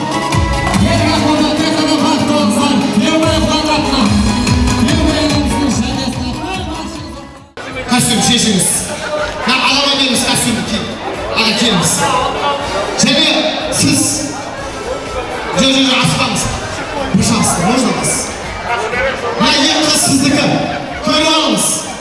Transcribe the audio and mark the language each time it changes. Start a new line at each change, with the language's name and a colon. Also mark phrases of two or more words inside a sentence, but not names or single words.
Kazakh: Костюм шешіңіз. Ағама беріңіз костюмді киіп. Аға келіңіз. Және сіз жо-жо-жо аспаңыз.
Russian: Пожалуйста, можно вас?
Kazakh: Ең қыз сіздікі. Көре алыңыз.